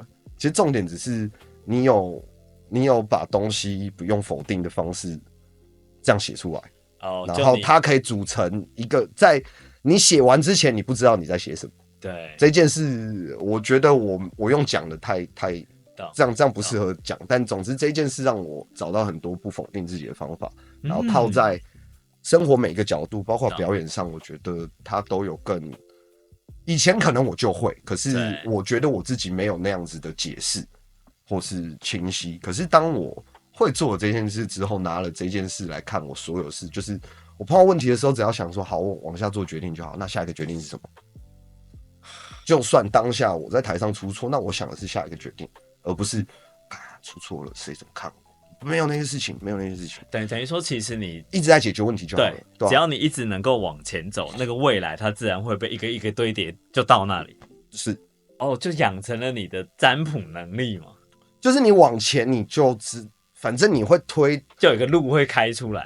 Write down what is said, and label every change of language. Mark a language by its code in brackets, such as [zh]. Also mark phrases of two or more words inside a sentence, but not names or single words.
[zh] 其實重點只是你有把東西不用否定的方式這樣寫出來，然後它可以組成一個，在你寫完之前，你不知道你在寫什麼。對這件事，我覺得我用講的太這樣不適合講。但總之這件事讓我找到很多不否定自己的方法，然後套在生活每個角度，包括表演上，我覺得它都有更。以前可能我就會，可是我覺得我自己沒有那樣子的解釋或是清晰。可是當我會做了這件事之後，拿了這件事來看我所有事，就是我碰到問題的時候，只要想說好，我往下做決定就好。那下一個決定是什麼？就算當下我在台上出錯，那我想的是下一個決定，而不是出錯了誰怎麼看我？沒有那些事情，沒有那些事情。等於說，其實你一直在解決問題就好了。對，只要你一直能夠往前走，那個未來它自然會被一個一個堆疊，就到那裡。是就養成了你的占卜能力嘛。就是你往前，你就反正你会推，就有一個路會開出來。